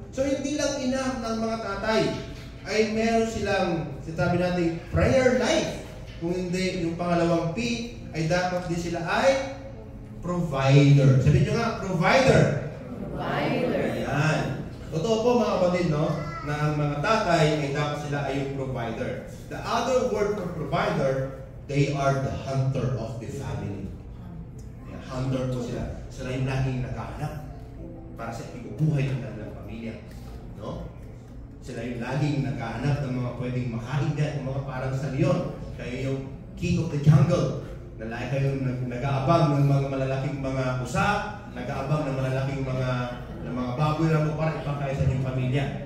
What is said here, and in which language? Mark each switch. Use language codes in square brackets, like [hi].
[tl] So, hindi lang enough ng mga tatay ay meron silang, sinasabi natin, prayer life. Kung hindi, yung pangalawang P, ay dapat din sila ay provider. Sabihin nyo nga, provider. Provider. Ayan. Totoo po mga kapatid, no? Na ang mga tatay ay dapat sila ay yung provider. [en] The other word for provider, they are the hunter of the family. [tl] Ayan, hunter po sila. Sila yung laging naghahanap para sa ikubuhay ng kanilang pamilya. No? Sila yung laging naghahanap ng mga pwedeng makain dyan, mga parang sa leon. Kaya yung [en] king of the jungle. [tl] Na lagi kayong nag-aabang ng mga malalaking mga usa, nag-aabang ng malalaking mga baboy na mo para ipakain sa inyong pamilya.